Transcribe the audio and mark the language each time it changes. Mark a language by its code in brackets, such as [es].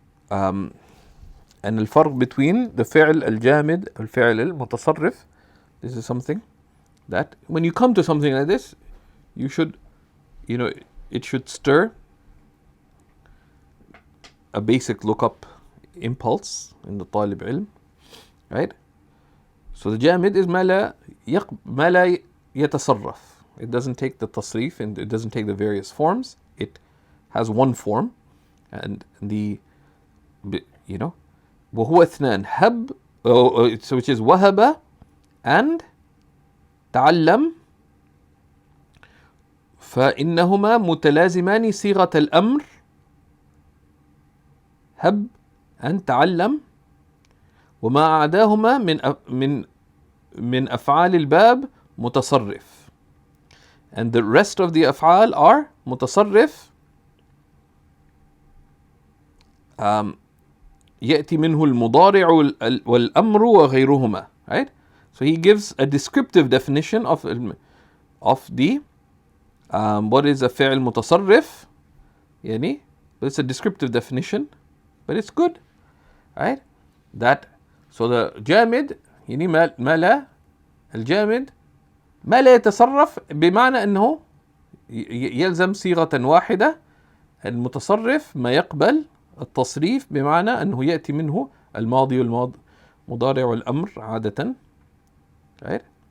[en] And [ar] الفرق [en] between the [ar] فعل الجامد والفعل المتصرف, [en] this is something that when you come to something like this, you should, it should stir a basic lookup impulse in the [ar] طالب علم, [en] right? So the jamid is [ar] ما لا يتصرف. [en] It doesn't take the tasrif and it doesn't take the various forms. It has one form, and the [ar] وهو اثنان هب, which is وهب and تعلم, فإنهما متلازمان صيغة الأمر, هب and تعلم, وما أعداهما من أفعال الباب متصرف. [en] And the rest of the أفعال are متصرف, [ar] يأتي منه المضارع والأمر وغيرهما, [en] right? So he gives a descriptive definition of the what is a فعل متصرف, but it's a descriptive definition, but it's good, right? [ar] So the جامد ما لا, الجامد ما لا يتصرف بمعنى أنه يلزم صيغة واحدة. المتصرف ما يقبل التصريف بمعنى أنه يأتي منه الماضي والمضارع والأمر عادة, right?